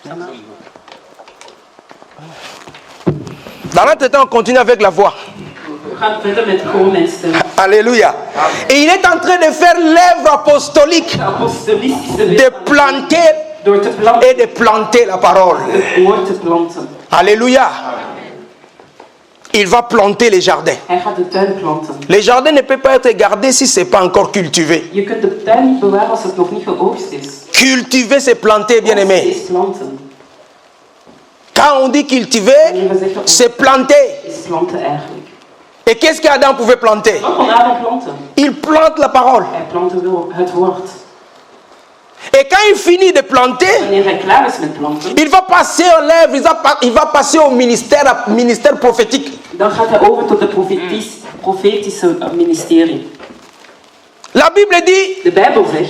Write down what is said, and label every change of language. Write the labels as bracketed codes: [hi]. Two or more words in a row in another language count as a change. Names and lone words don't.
[fr] Dans notre temps, on continue avec la voix. [nl] gaan verder met gewoon en stem. [fr] Alléluia. Et il est en train de faire l'œuvre apostolique, [nl] De apostolistische de werk planter door te planten, [fr] et de planter la parole. [nl] het woord te planten. [fr] Alléluia. Il va planter les jardins. [nl] Hij gaat de tuin planten. [fr] Les jardins ne peuvent pas être gardés si ce n'est pas encore cultivé. [nl] Je kunt de tuin niet bewaren als het nog niet geoogst is. [fr] Cultiver, c'est planter, bien [nl] Oogsten [fr] aimé. [nl] is planten. [fr] Quand on dit cultiver, c'est planter. [nl] Is planten eigenlijk. [fr] Et qu'est-ce qu'Adam pouvait planter? [nl] Wat kon Adam planten? [fr] Il plante la parole. [nl] Hij plantte het woord. [fr] Et quand il finit de planter, [nl] Wanneer hij klaar is met planten, [fr] il va passer en l'œuvre, il va passer au ministère prophétique. [nl] dan gaat hij over tot de profetische ministerie. [fr] La Bible dit, [nl] De Bijbel zegt,